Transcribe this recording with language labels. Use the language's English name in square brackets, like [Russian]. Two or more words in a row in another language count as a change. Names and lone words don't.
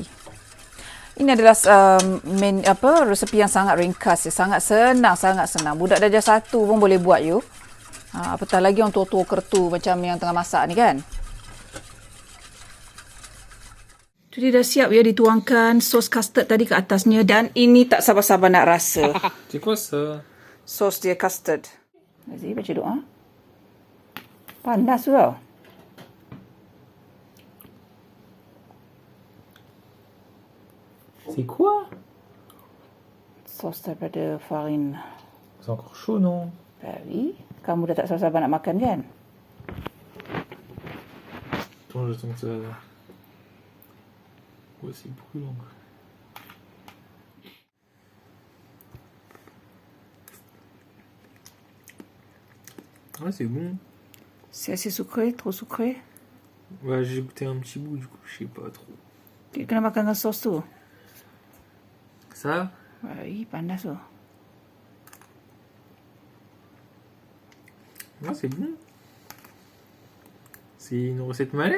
[Malay] Ini adalah resepi yang sangat ringkas ya. Sangat senang. Budak darjah 1 pun boleh buat you. Apatah lagi orang tua-tua kertu macam yang tengah masak ni kan. Jadi dah siap ya dituangkan sos custard tadi ke atasnya dan ini tak sabar-sabar nak rasa. [French] C'est quoi ça? [Malay] Sos dia custard. Aziz baca doa. Panas tu tau. [French] C'est quoi? [Malay] Sos daripada farine. [French] C'est encore chaud, non? [Malay] Babi, kamu dah tak sabar-sabar nak makan kan? [French] Attends, je sens que ça... Ouais, c'est brûlant. Ah, c'est bon. C'est assez sucré, trop sucré. Ouais, j'ai goûté un petit bout, du coup, je sais pas trop. [Malay] Dia kena makan dengan sos tu. [French] Ça? [Malay] Panas tu. [French] Ah, c'est bon. C'est une recette malais.